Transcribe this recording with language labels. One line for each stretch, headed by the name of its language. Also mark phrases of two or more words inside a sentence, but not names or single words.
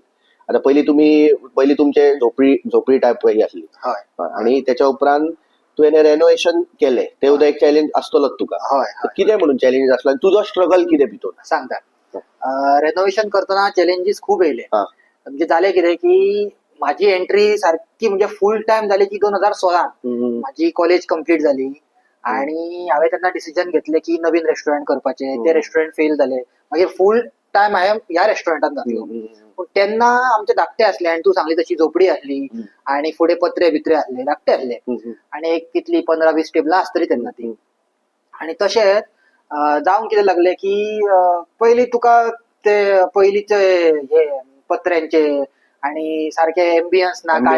Konkani: आता पयली तुमचे झोपडी टायप ही आसली, आणि त्याच्या उपरांत तुवें रेनोवेशन केले, ते सुद्धा एक चॅलेंज आसतलोच तुका. कितें म्हणून चॅलेंज आसला, तुजो स्ट्रगल कितें भितर सांगता. रेनोवेशन करतना चॅलेंजीस खूप येयले. म्हणजे जालें कितें की माझी एंट्री सारखी म्हणजे
English: full time
Konkani: जाली की 2016 माझी
English: college complete
Konkani: झाली. आणि हांवें तेन्ना डिसिजन घेतले की नवीन रेस्टॉरंट करपाचे. हम्म. ते रेस्टॉरंट फेल झाले. मागीर
English: full time
Konkani: हांवें ह्या रेस्टॉरंटात घातलो. पूण तेन्ना आमचे धाकटे असले आणि तू सांगली तशी झोपडी असली आणि फुडें पत्रे बित्रे असले, धाकटे असले आणि एक कितली 15-20 टेबलां आसतली तेन्ना ती. आणि तशेंच जावंक कितें लागलें की पयलीं तुका ते पयलींचे हे पत्र्यांचे आणि सारखे एम्बियन्स ना काय